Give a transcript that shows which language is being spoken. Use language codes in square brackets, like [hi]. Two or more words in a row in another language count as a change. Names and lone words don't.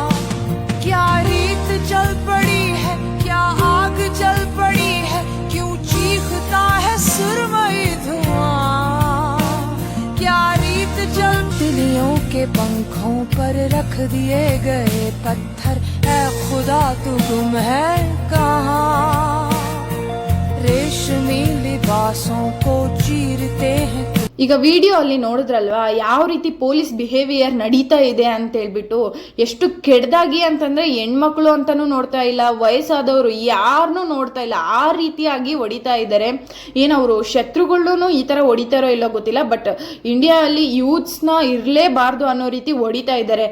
[hi] क्या रीत चल पड़ी है, क्या आग जल पड़ी है, क्यों चीखता है सुरमई धुआं? क्या रीत चल तितलियों के पंखों पर रख दिए गए पत्थर, ऐ खुदा तू गुम है कहाँ? रेशमी लिबासों को चीरते हैं. [kn] ಈಗ ವಿಡಿಯೋ ಅಲ್ಲಿ ನೋಡಿದ್ರಲ್ವಾ ಯಾವ ರೀತಿ [en] police behaviour [kn] ನಡೀತಾ ಇದೆ ಅಂತ ಹೇಳ್ಬಿಟ್ಟು, ಎಷ್ಟು ಕೆಡ್ದಾಗಿ ಅಂತಂದ್ರೆ ಹೆಣ್ಮಕ್ಳು ಅಂತಾನೂ ನೋಡ್ತಾ ಇಲ್ಲ, ವಯಸ್ಸಾದವರು ಯಾರನ್ನೂ ನೋಡ್ತಾ ಇಲ್ಲ, ಆ ರೀತಿಯಾಗಿ ಹೊಡಿತಾ ಇದ್ದಾರೆ. ಏನವರು ಶತ್ರುಗಳನ್ನೂ ಈ ಥರ ಹೊಡಿತಾರೋ ಇಲ್ಲೋ ಗೊತ್ತಿಲ್ಲ, ಬಟ್ ಇಂಡಿಯಾ ಅಲ್ಲಿ ಯೂತ್ಸ್ನ ಇರಲೇಬಾರ್ದು ಅನ್ನೋ ರೀತಿ ಹೊಡಿತಾ ಇದ್ದಾರೆ.